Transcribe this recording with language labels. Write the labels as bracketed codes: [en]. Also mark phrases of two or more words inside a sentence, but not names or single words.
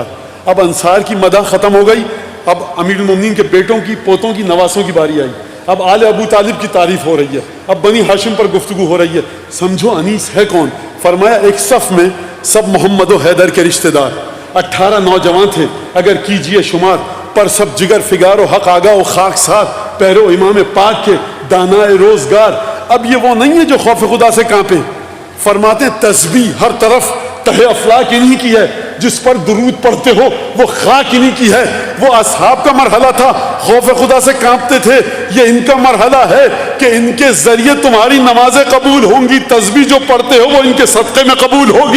[ur] اب انصار کی مدح ختم ہو گئی، اب امیر المومنین کے بیٹوں کی، پوتوں کی، نواسوں کی باری آئی. اب آل ابو طالب کی تعریف ہو رہی ہے، اب بنی ہاشم پر گفتگو ہو رہی ہے. سمجھو انیس ہے کون؟ فرمایا ایک صف میں سب محمد و حیدر کے رشتہ دار. 18 نوجوان تھے اگر کیجئے شمار، پر سب جگر فگار و حق آگا و خاک سار، پیرو امام پاک کے دانائے روزگار. اب یہ وہ نہیں ہے جو خوف خدا سے کانپے. فرماتے ہیں تسبیح ہر طرف تہ افلاک انہی کی ہے، جس پر درود پڑھتے ہو وہ خاک انہی کی ہے. وہ اصحاب کا مرحلہ تھا، خوف خدا سے کانپتے تھے. یہ ان کا مرحلہ ہے کہ ان کے ذریعے تمہاری نمازیں قبول ہوں گی، تسبیح جو پڑھتے ہو وہ ان کے صدقے میں قبول ہوگی.